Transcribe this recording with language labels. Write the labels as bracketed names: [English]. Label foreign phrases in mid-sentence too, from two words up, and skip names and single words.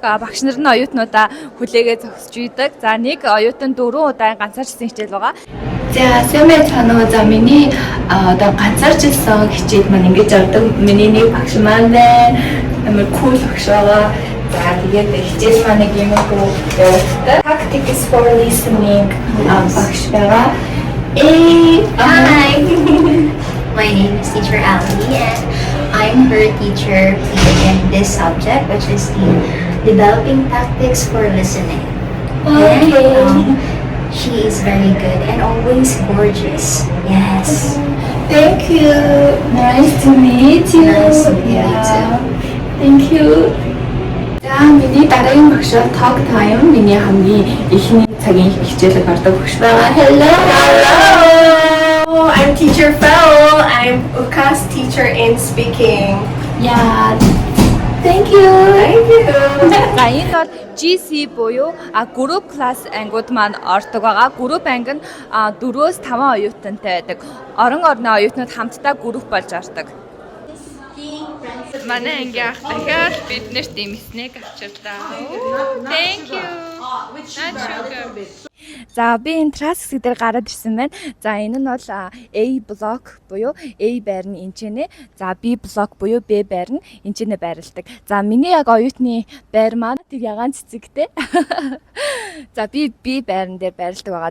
[Mongolian] Багш нар нь оюутнуудаа хүлээгээ зогсож идэг. За нэг оюутан 4 удаа ганцаарчилсан хичээл байгаа. За сайн байцгаана уу. За миний одоо ганцаарчилсан хичээл маань ингэж ордог. Миний нэг багш маань байна. Амар кул багш байгаа. За тэгээд хичээл маань нэг юм уу явагддаг. Tactics for listening багш байгаа. [English] Hi! My name is Teacher Ali and I'm her teacher in this subject, which is the developing tactics for listening. Okay. And she is very good and always gorgeous. Yes. Thank you. Nice to meet you. Nice to meet you too. Thank you. [Mongolian] За миний дараагийн багш [English] talk time [Mongolian] миний хамгийн ихний цагийн хичээлд ордог багш байгаа. [English] Hello. I'm Teacher Fel. I'm UCA's teacher in speaking. Yeah. Thank you. Thank you. [Mongolian] За энэ бол GC буюу [English] group class [Mongolian] ангиуд маань ордог байгаа. Group анги нь 4-5 оюутантай байдаг. Орон орны оюутнууд хамтдаа group болж ордог. Манай анги ах дахиад биднэрт ийм снэк авчирлаа. [English] Thank you. [Mongolian] За би энэ трас хэсэг дээр гараад ирсэн байна. За энэ нь бол A block буюу A байр нь энчэнэ. За B block буюу B байр нь энчэнэ байрладаг. За миний яг оюутны байр маань тэр ягаан цэцэгтэй. За би B байран дээр байрладаг байгаа.